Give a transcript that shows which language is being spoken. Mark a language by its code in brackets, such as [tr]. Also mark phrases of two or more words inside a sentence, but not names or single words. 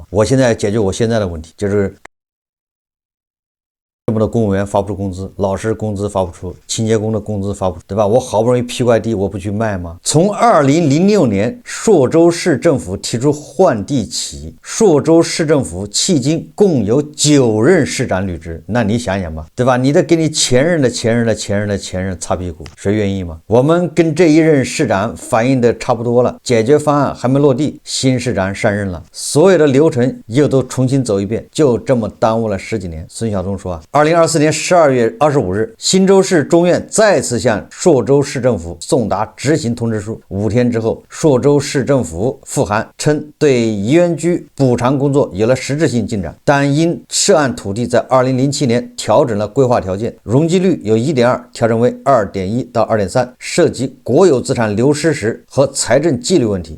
[zh] 我現在解決我現在的問題，就是这么多公務員發不出工資，老師工資發不出，清潔工的工資發不出，對吧？我好不容易批塊地，我不去賣嗎？從2006年朔州市政府提出換地起，朔州市政府迄今共有9任市長履職，那你想想吧，對吧？你得給你前任的前任的前任的前任擦屁股，誰願意嗎？我們跟這一任市長反映的差不多了，解決方案還沒落地，新市長上任了，所有的流程又都重新走一遍，就這麼耽誤了10幾年。孫曉東說2024年12月25日，新州市中院再次向朔州市政府送達執行通知書。5天之後，朔州市政府復函稱，對宜園居補償工作有了實質性進展，但因涉案土地在2007年調整了規劃條件，容積率由 1.2 調整為 2.1 到 2.3， 涉及國有資產流失時和財政紀律問題。